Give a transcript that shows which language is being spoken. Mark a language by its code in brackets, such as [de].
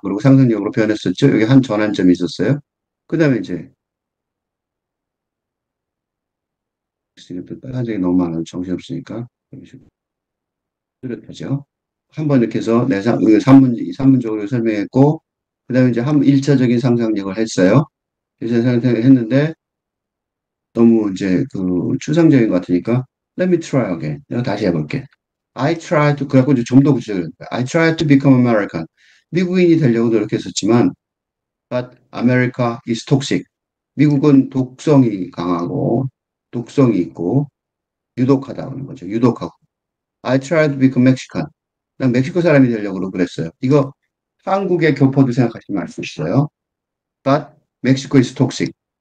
[ko] 그리고 상상력으로 변했었죠. 여기 한 전환점이 있었어요. 그 다음에 이제 또 빨간색이 너무 많아 정신없으니까 뚜렷하죠. 한번 이렇게 해서 내 산문적으로 설명했고 그 다음에 이제 한 1차적인 상상력을 했어요. 1차 상상을 했는데 너무 이제 그 추상적인 것 같으니까 [en] Let me try again. [ko] 내가 다시 해볼게. [en] I try to [ko] 그래갖고 이제 좀 더 구체적으로 [en] I try to become American. [ko] 미국인이 되려고 노력했었지만 [en] but America is toxic. [ko] 미국은 독성이 강하고 독성이 있고 유독하다는 거죠. 유독하고. [en] I try to become Mexican. [ko] 난 멕시코 사람이 되려고 그랬어요. 이거 한국의 교포도 생각하시면 알 수 있어요. [en] But Mexico is toxic.